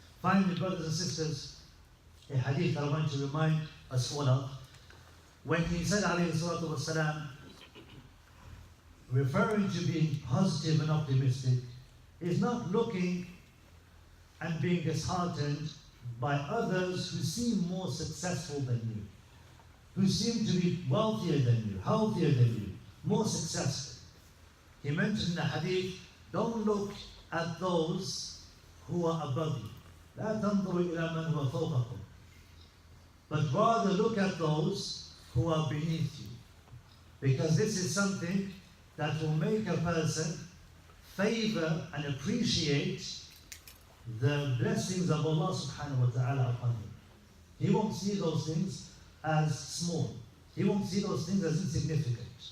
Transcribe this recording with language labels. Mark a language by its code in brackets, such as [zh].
[en] Finally, brothers and sisters, a hadith I want to remind us all of, when he said alayhi salatu wasalam, referring to being positive and optimistic, is not looking and being disheartened by others who seem more successful than you, who seem to be wealthier than you, healthier than you, more successful. He mentioned in the hadith, don't look at those who are above you. [ar] لا تنظروا إلى من هو فوقكم. [en] But rather look at those who are beneath you. Because this is something that will make a person favor and appreciate the blessings of Allah subhanahu wa ta'ala upon him. He won't see those things as small. He won't see those things as insignificant.